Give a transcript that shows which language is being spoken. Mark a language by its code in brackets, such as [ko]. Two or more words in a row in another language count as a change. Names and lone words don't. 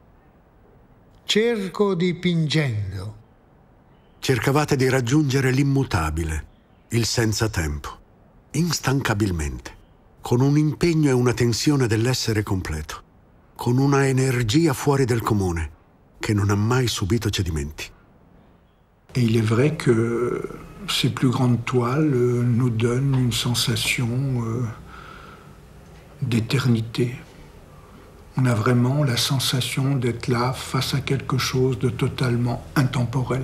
[it] Cerco dipingendo. Cercavate di raggiungere l'immutabile, il senza tempo, instancabilmente, con un impegno e una tensione dell'essere completo, con una energia fuori del comune, che non ha mai subito cedimenti. [fr] Et il est vrai que ces plus grandes toiles nous donnent une sensation d'éternité. On a vraiment la sensation d'être là face à quelque chose de totalement intemporel.